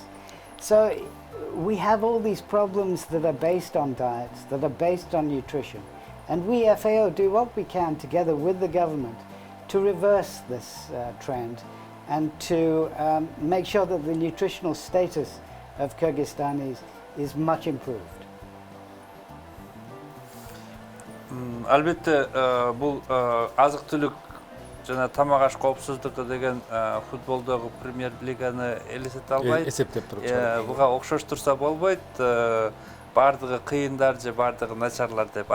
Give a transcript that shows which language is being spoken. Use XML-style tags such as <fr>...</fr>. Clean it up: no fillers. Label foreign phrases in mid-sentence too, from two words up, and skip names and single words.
<en>So we have all these problems that are based on diets, that are based on nutrition. And we, FAO, do what we can together with the government to reverse this trend and to make sure that the nutritional status of Kyrgyzstan is much improved.</en> <ky>Албетте, бул азык-түлүк жана тамак аш коопсуздугу деген футболдогу премьер лиганы элестете албайт. Эсептеп туруп. Буга окшоштурса болбойт. Бардыгы кыйындар же бардыгы начарлар деп.</ky>